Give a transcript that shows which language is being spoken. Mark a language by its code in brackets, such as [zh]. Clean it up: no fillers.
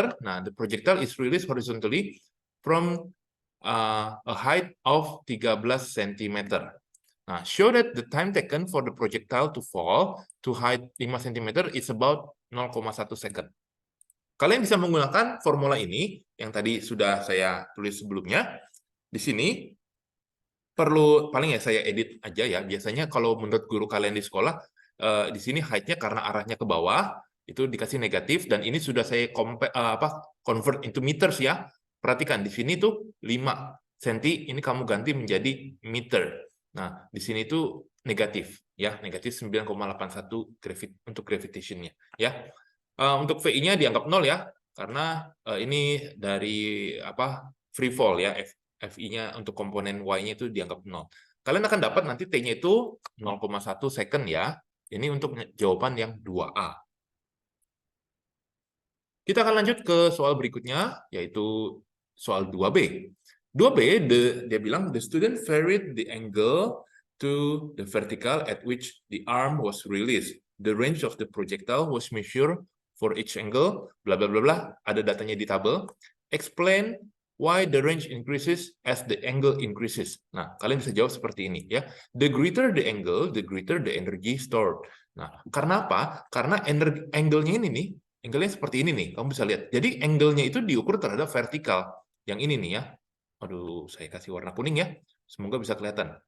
[en] Nah, the projectile is released horizontally from a height of 13 cm. Nah, show that the time taken for the projectile to fall to height 5 cm is about 0,1 second. [id] Kalian bisa menggunakan formula ini yang tadi sudah saya tulis sebelumnya. Di sini perlu paling ya saya edit aja ya. Biasanya kalau menurut guru kalian di sekolah, di sini height-nya karena arahnya ke bawah itu dikasih negatif, dan ini sudah saya [en] convert into meters [id] ya. Perhatikan di sini tuh 5 cm, ini kamu ganti menjadi meter. Nah, di sini itu negatif ya, negatif 9,81 untuk gravitation-nya ya. Untuk VI-nya dianggap 0 ya, karena ini dari free fall ya, FI-nya untuk komponen Y-nya itu dianggap 0. Kalian akan dapat nanti T-nya itu 0,1 second ya. Ini untuk jawaban yang 2A. Kita akan lanjut ke soal berikutnya, yaitu soal 2B. [en] 2B, [id] dia bilang, [en] the student varied the angle to the vertical at which the arm was released. The range of the projectile was measured for each angle, bla bla bla bla, [id] ada datanya di tabel. [en] Explain why the range increases as the angle increases. [id] Nah, kalian bisa jawab seperti ini ya. [en] The greater the angle, the greater the energy stored. [id] Nah, karena apa? Karena angle-nya ini nih, angle-nya seperti ini nih, kamu bisa lihat. Jadi angle-nya itu diukur terhadap vertikal. Yang ini nih ya. Aduh, saya kasih warna kuning ya. Semoga bisa kelihatan.